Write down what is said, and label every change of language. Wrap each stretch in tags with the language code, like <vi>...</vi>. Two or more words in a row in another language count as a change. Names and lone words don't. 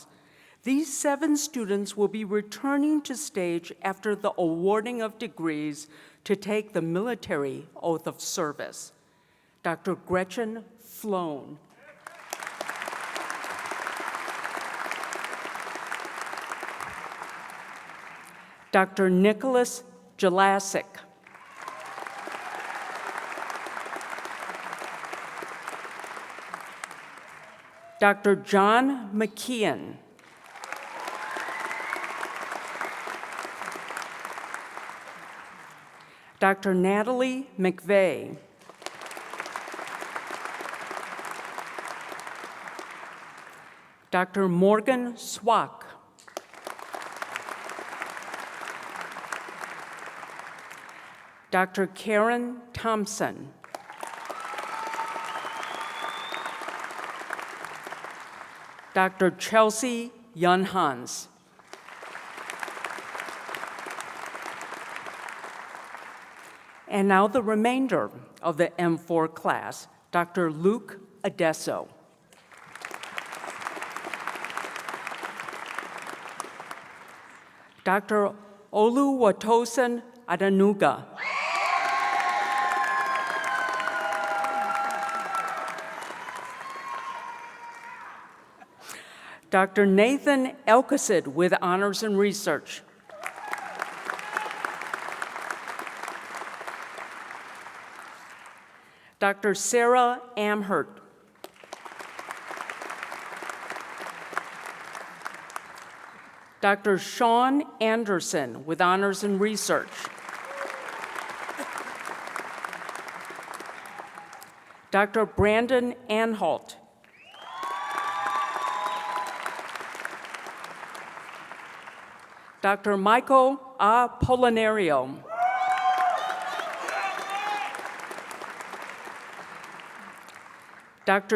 <en>These 7 students will be returning to stage after the awarding of degrees to take the military oath of service. Dr. Gretchen Flown. Dr. Nicholas Jelasic. Dr. John McKeon. Dr. Natalie McVeigh. Dr. Morgan Swack. Dr. Karen Thompson. Dr. Chelsea Yunhans. And now the remainder of the M4 class, Dr. Luke Adesso. Dr. Oluwatosin Adanuga. Dr. Nathan Elkacid with honors in research. Dr. Sarah Amhert. Dr. Sean Anderson with honors in research. Dr. Brandon Anhalt. Dr. Michael Apolinario. Dr.</en>